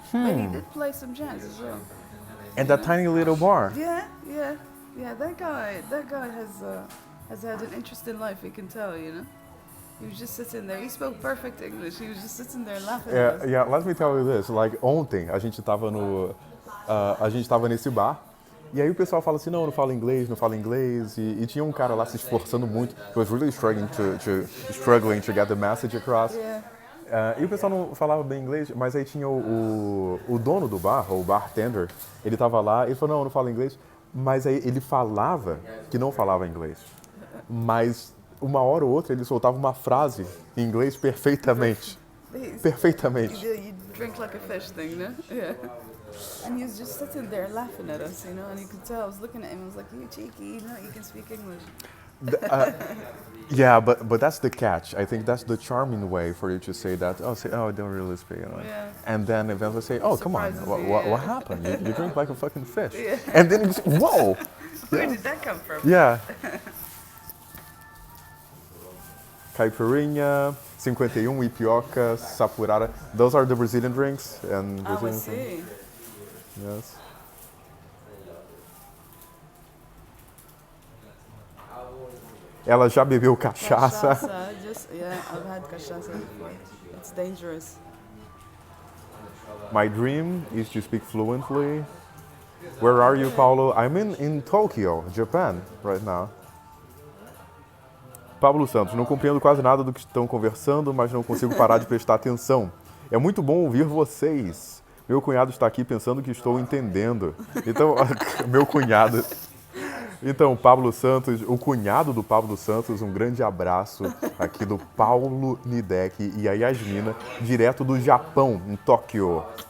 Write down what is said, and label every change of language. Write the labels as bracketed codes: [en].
[en] But he did play some jazz as well. And that tiny little bar. Yeah. That guy has had an interesting life. You can tell, you know. He was just sitting there. He spoke perfect English. He was just sitting there laughing at us. Yeah, let me tell you this. [pt] Like, ontem a gente tava nesse bar. E aí o pessoal fala assim, não fala inglês, não fala inglês. E tinha um cara lá se esforçando muito. [en] He was really struggling to get the message across. Yeah. [pt] E o pessoal não falava bem inglês, mas aí tinha o dono do bar, o bartender, ele tava lá, ele falou, não fala inglês. Mas aí ele falava que não falava inglês. Mas uma hora ou outra ele soltava uma frase em inglês perfeitamente. Perfeitamente. [en] You drink like a fish thing, no? Yeah. And he was just sitting there laughing at us, you know, and you could tell, I was looking at him, I was like, you cheeky, you know, you can speak English. Yeah, but that's the catch. I think that's the charming way for you to say that. I don't really speak. You know? Yeah. And then eventually say, come on, what happened? You drink like a fucking fish. Yeah. And then you say, whoa. Where did that come from? Yeah. Caipirinha, 51, Ipioca, Sapurara. Those are the Brazilian drinks. And I Brazilian see. Yes. [pt] Ela já bebeu cachaça. [en] I've had cachaça before. It's dangerous. My dream is to speak fluently. Where are you, Paulo? I'm in Tokyo, Japan, right now. [pt] Pablo Santos, não compreendo quase nada do que estão conversando, mas não consigo parar de prestar atenção. É muito bom ouvir vocês. Meu cunhado está aqui pensando que estou entendendo. Então, meu cunhado. Então, Pablo Santos, o cunhado do Pablo Santos, um grande abraço aqui do Paulo Nideck e a Yasmina, direto do Japão, em Tóquio.